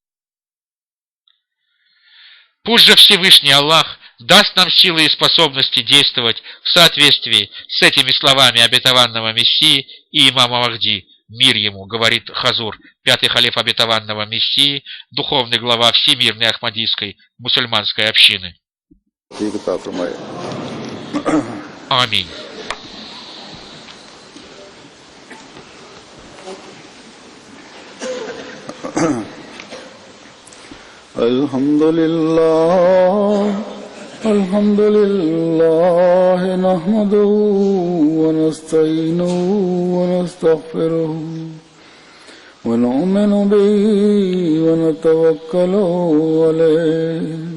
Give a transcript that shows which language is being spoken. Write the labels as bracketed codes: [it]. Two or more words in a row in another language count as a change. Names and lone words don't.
[ru] Пусть же Всевышний Аллах даст нам силы и способности действовать в соответствии с этими словами обетованного Мессии и имама Махди, мир ему, говорит Хазур, пятый халиф обетованного Мессии, духовный глава Всемирной Ахмадийской мусульманской общины. Аминь. [ar] الحمد لله نحمده ونستعينه ونستغفره ونؤمن به ونتوكل عليه